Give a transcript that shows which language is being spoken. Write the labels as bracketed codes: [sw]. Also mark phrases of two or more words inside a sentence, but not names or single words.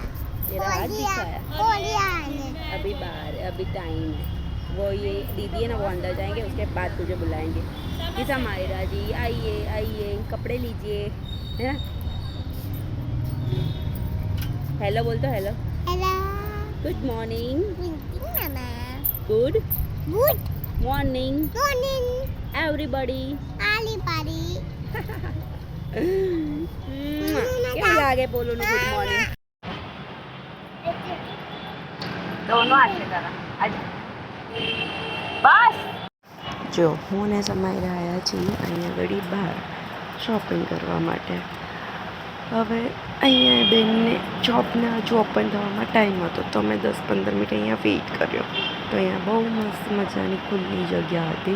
[hi] तेरा हाथ दिखाया? अभी बाहर अभी टाइम है. वो ये दीदी है ना, वो अंदर जाएंगे, उसके बाद तुझे बुलाएंगे कि समायरा जी आइए आइए कपड़े लीजिए, है ना. हेलो बोल तो. हेलो [en] हेलो. good morning. मामा. गुड गुड मॉर्निंग मॉर्निंग एवरीबॉडी. everybody. [gu] કેવું લાગે બોલું? [en] good morning. [hi] दोनों हाथ से करा आज बस. [gu] જો હું ને સમાયરા આવ્યા છીએ અહીંયા આગળ બહાર શોપિંગ કરવા માટે. હવે અહીંયા બેનને શોપને હજુ ઓપન થવામાં ટાઈમ હતો, તો મેં 10-15 મિનિટ અહીંયા વેઇટ કર્યો. તો અહીંયા બહુ મસ્ત મજાની ખુલ્લી જગ્યા હતી.